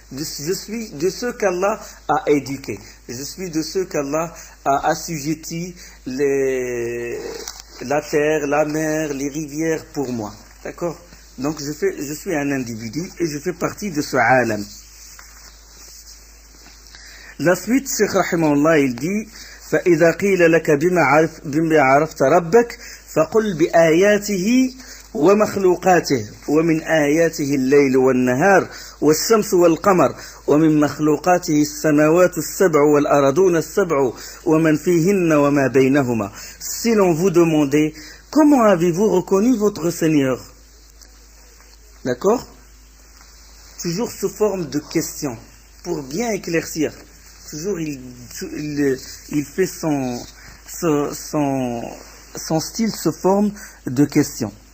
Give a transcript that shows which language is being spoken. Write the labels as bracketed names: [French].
[French] Je suis de ceux qu'Allah a éduqués. Je suis de ceux qu'Allah a assujettis la terre, la mer, les rivières pour moi. D'accord? Donc je suis un individu et je fais partie de ce alam. La suite, Cheikh Rahimahullah, il dit [Arabic] فَإِذَا قِيلَ لَكَ بِمَا عَرَفْتَ رَبَّكَ فَقُلْ بِآيَاتِهِ ومخلوقاته ومن آياته الليل والنهار والشمس والقمر ومن مخلوقاته السماوات السبع والأرضون السبع ومن فيهن وما بينهما. [French] Si l'on vous demandait comment avez-vous reconnu votre Seigneur, d'accord, toujours sous forme de question pour bien éclaircir. Toujours il fait son style sous forme de question.